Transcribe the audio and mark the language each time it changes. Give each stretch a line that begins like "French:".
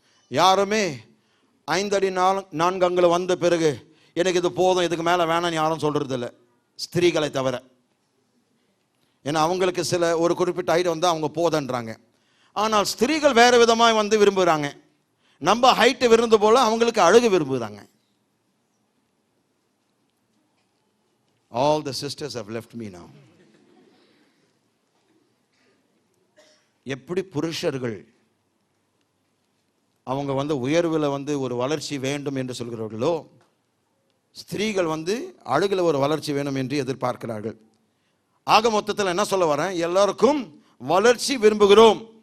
Tamil: யாருமே 5 அடி 4 அங்குலம் வந்த பிறகு எனக்கு இது போதும், இதுக்கு மேலே வேணாம்னு யாரும் சொல்றது இல்லை, ஸ்திரீகளை தவிர. ஏன்னா அவங்களுக்கு ஒரு குறிப்பிட்ட ஹைட் வந்து அவங்க போதன்றாங்க. ஆனால் ஸ்திரீகள் வேறு விதமாக வந்து விரும்புகிறாங்க. நம்ம ஹைட்டு விருந்து போல அவங்களுக்கு அழகு விரும்புகிறாங்க.
English: All the sisters have left me now.
Tamil: எப்படி புருஷர்கள் அவங்க வந்து உயர்வில் வந்து ஒரு வளர்ச்சி வேண்டும் என்று சொல்கிறார்களோ, ஸ்திரீகள் வந்து அழகுல ஒரு வளர்ச்சி வேணும் என்று எதிர்பார்க்கிறார்கள். ஆக மொத்தத்தில் என்ன சொல்ல வரேன், எல்லாருக்கும் வளர்ச்சி விரும்புகிறோம்.